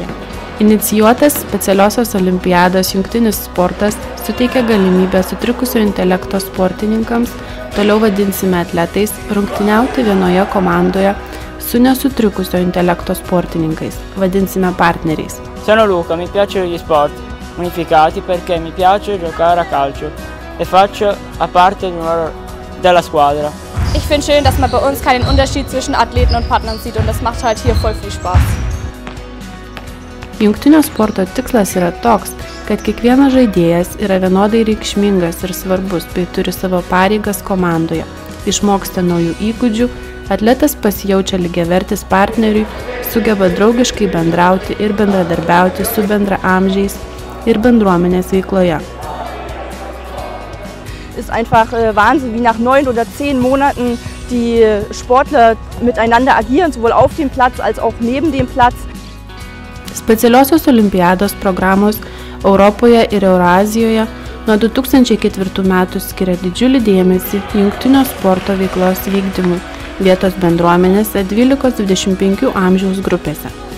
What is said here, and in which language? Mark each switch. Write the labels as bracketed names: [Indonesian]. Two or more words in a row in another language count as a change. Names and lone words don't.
[Lithuanian] Inicijuotas specialiosios olimpiados jungtinis sportas suteikia galimybę sutrikusio intelekto sportininkams, toliau vadinsime atletais, rungtyniauti vienoje komandoje su nesutrikusio intelekto sportininkais, vadinsime partneriais. [Italian] Sono Luca, mi piacciono gli sport unificati perché mi piace giocare a calcio e faccio parte della squadra. [German] Ich finde schön, dass man bei uns keinen Unterschied zwischen Athleten und Partnern sieht und das macht halt hier voll viel Spaß. [Lithuanian] Jungtinio sporto tikslas yra toks, kad kiekvienas žaidėjas yra vienodai reikšmingas ir svarbus bei turi savo pareigas komandoje. Išmoksta naujų įgūdžių, atletas pasijaučia lygiavertis partneriui, sugeba draugiškai bendrauti ir bendradarbiauti su bendraamžiais ir bendruomenės veikloje. [German] Es ist einfach Wahnsinn, wie nach 9 oder 10 Monaten die Sportler miteinander agieren, sowohl auf dem Platz als auch neben dem Platz. [Lithuanian] Specialiosios olimpiados programos Europoje ir Eurazijoje nuo 2004 metų skiria didžiulį dėmesį jungtinio sporto veiklos vykdymui vietos bendruomenėse 12–25 amžiaus grupėse.